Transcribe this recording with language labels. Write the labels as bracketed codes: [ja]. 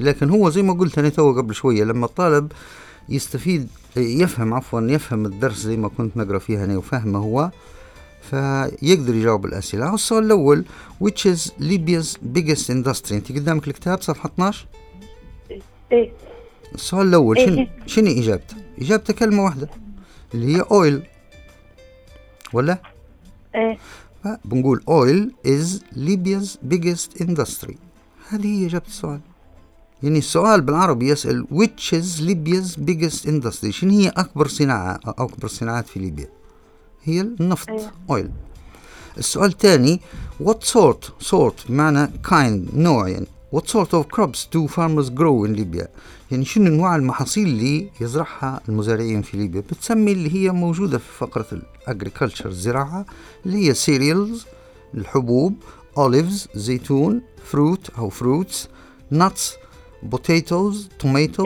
[ar] لكن هو زي ما قلت أنا توا قبل شوية، لما الطالب يستفيد يفهم عفوا يفهم الدرس زي ما كنت نقرأ فيها أنا وفهمه هو، فيقدر يجاوب الأسئلة. السؤال الأول [en] which is Libya's biggest industry، [ar] أنت قدامك الكتاب صفحة 12. إيه؟ السؤال الأول شنو إيه؟ إجابته؟ إجابته كلمة واحدة اللي هي oil، ولا؟ إيه. بنقول [en] oil is Libya's biggest industry، [ar] هذه هي إجابة السؤال. يعني السؤال بالعربي يسأل [en] which is Libya's biggest industry، [ar] شنو هي أكبر صناعة أو أكبر صناعات في ليبيا؟ هي النفط. إيه. oil. السؤال الثاني [en] what sort، [ar] sort بمعنى kind نوع يعني. [en] What sort of crops do farmers grow in Libya؟ [ar] يعني شنو نوع المحاصيل اللي يزرعها المزارعين في ليبيا؟ بتسمي اللي هي موجودة في فقرة الأجريكلتشر الزراعة، اللي هي سيريلز الحبوب، أوليفز زيتون، فروت أو فروتس، نتس، بوتيتوز، توميتوز.